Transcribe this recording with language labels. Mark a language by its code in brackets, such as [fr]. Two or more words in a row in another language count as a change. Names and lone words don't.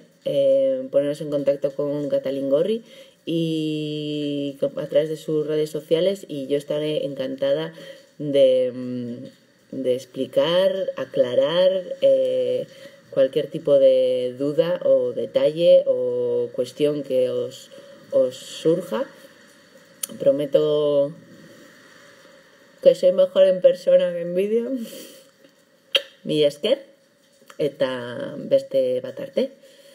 [es] Ponernos en contacto con Katalin Gorri y a través de sus redes sociales, y yo estaré encantada de explicar, aclarar cualquier tipo de duda o detalle o cuestión que os surja. Prometo que soy mejor en persona que en vídeo. [eu] Mila esker eta beste bat arte.